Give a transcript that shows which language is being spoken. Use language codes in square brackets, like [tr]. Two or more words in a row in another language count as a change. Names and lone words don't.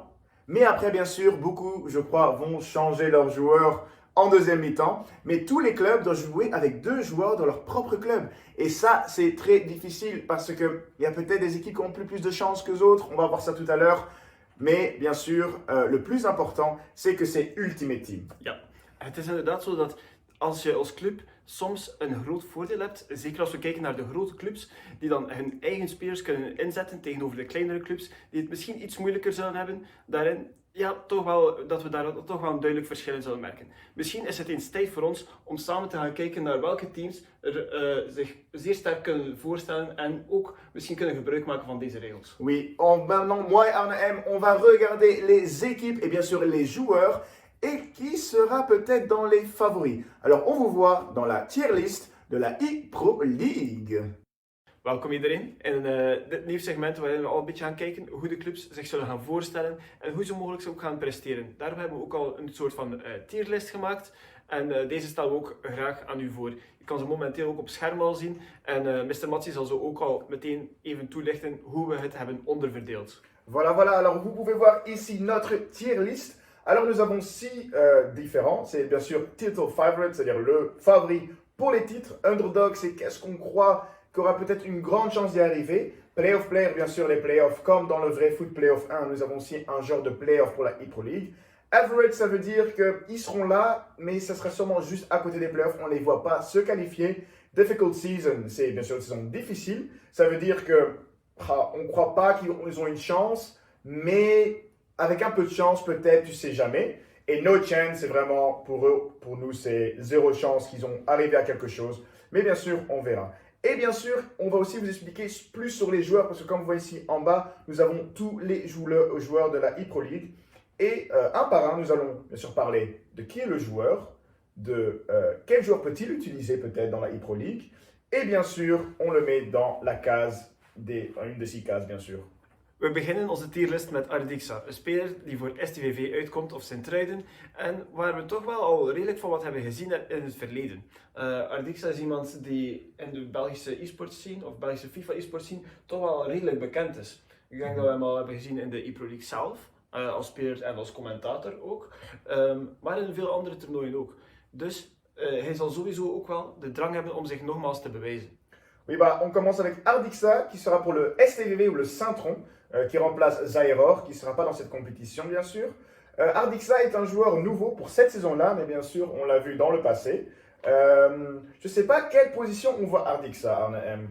[fr] Mais après, bien sûr, beaucoup, je crois, vont changer leurs joueurs en deuxième mi-temps. Mais tous les clubs doivent jouer avec 2 joueurs dans leur propre club. Et ça, c'est très difficile parce qu'il y a peut-être des équipes qui ont plus de chance que d'autres. On va voir ça tout à l'heure. Mais bien sûr, le plus important, c'est que c'est Ultimate Team. [nl] Ja, het is inderdaad zo dat als je als club soms een groot voordeel hebt, zeker als we kijken naar de grote clubs, die dan hun eigen spelers kunnen inzetten tegenover de kleinere clubs, die het misschien iets moeilijker zullen hebben, daarin, ja, dat we daar toch wel een duidelijk verschil in zullen merken. Misschien is het eens tijd voor ons om samen te gaan kijken naar welke teams er zich zeer sterk kunnen voorstellen en ook misschien kunnen gebruik maken van deze regels. [fr] Oui, maintenant, moi et Arne M, on va regarder les équipes et bien sûr les joueurs. Et qui sera peut-être dans les favoris. Alors, on vous voit dans la tier list de la ePro League. [nl] Welkom iedereen in dit nieuw segment waarin we al een beetje gaan kijken hoe de clubs zich zullen gaan voorstellen en hoe ze mogelijk ook gaan presteren. Daarom hebben we ook al een soort van tierlist gemaakt en deze stellen we ook graag aan u voor. Je kan ze momenteel ook op scherm al zien en Mr. Matsi zal zo ook al meteen even toelichten hoe we het hebben onderverdeeld. [fr] Voilà, voilà. Alors, vous pouvez voir ici notre tier list. Alors nous avons 6 différents, c'est bien sûr [en] title favorite, [fr] c'est-à-dire le favori pour les titres. Underdog, c'est qu'est-ce qu'on croit qu'aura peut-être une grande chance d'y arriver. [en] Playoff player, [fr] bien sûr les playoffs, comme dans le vrai foot playoff 1, nous avons aussi un genre de playoff pour la ePro League. Average, ça veut dire qu'ils seront là, mais ça sera sûrement juste à côté des playoffs, on ne les voit pas se qualifier. [en] difficult season, [fr] c'est bien sûr une saison difficile. Ça veut dire que on ne croit pas qu'ils ont une chance, mais avec un peu de chance, peut-être, tu sais jamais. Et [en] no chance, [fr] c'est vraiment pour eux, pour nous, c'est zéro chance qu'ils ont arrivé à quelque chose. Mais bien sûr, on verra. Et bien sûr, on va aussi vous expliquer plus sur les joueurs, parce que comme vous voyez ici en bas, nous avons tous les joueurs de la ePro League. Et un par un, nous allons bien sûr parler de qui est le joueur, de quel joueur peut-il utiliser peut-être dans la ePro League. Et bien sûr, on le met dans la case, une de 6 cases bien sûr. [nl] We beginnen onze tierlist met Ardixa, een speler die voor STVV uitkomt of Sint-Truiden en waar we toch wel al redelijk van wat hebben gezien in het verleden. Ardixa is iemand die in de Belgische e-sports scene of Belgische FIFA e-sports scene toch wel redelijk bekend is. Ik denk dat we hem al hebben gezien in de ePro League zelf, als speler en als commentator ook, maar in veel andere toernooien ook. Dus hij zal sowieso ook wel de drang hebben om zich nogmaals te bewijzen. [fr] Oui, bah, on commence avec Ardixa, qui sera pour le STVV ou le Saint-Tron, qui remplace Zairor, qui ne sera pas dans cette compétition, bien sûr. Ardixa est un joueur nouveau pour cette saison-là, mais bien sûr, on l'a vu dans le passé. Je ne sais pas quelle position on voit Ardixa, Arne M.